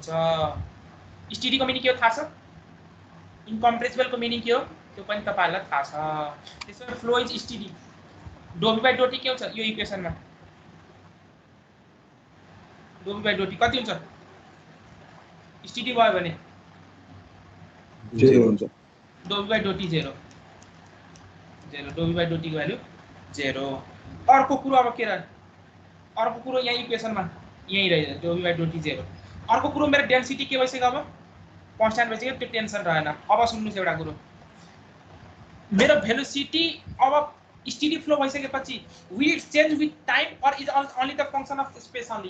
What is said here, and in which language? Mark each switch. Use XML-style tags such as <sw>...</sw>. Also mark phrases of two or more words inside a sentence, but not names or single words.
<ne>स्टिडीको मिनिङ के हो थाहा छ, इनकम्प्रेसिबलको मिनिङ के हो त्यो पनि तपाईहरुलाई थाहा छ। त्यसैले</ne> <en>flow is steady,</en> <ne>dV/dt के हुन्छ यो इक्वेसनमा, dV/dt कति हुन्छ स्टिडी भयो भने 0 हुन्छ। dV/dt 0 dV/dt को भ्यालु 0। अर्को कुरो अब के रह्यो, अर्को कुरो यहाँ इक्वेसनमा यही रहेछ dV/dt 0। अर्को कुरो मेरो डेन्सिटी के भइसक्यो, अब कन्स्ट्यान्ट भइसक्यो, त्यो टेन्सन रहेन। अब सुन्नुस् एउटा कुरो, मेरो भेलोसिटी अब</ne> <en>steady flow</en> <ne>भइसकेपछि</ne> <en>will it change with time or is only the function of space only.</en>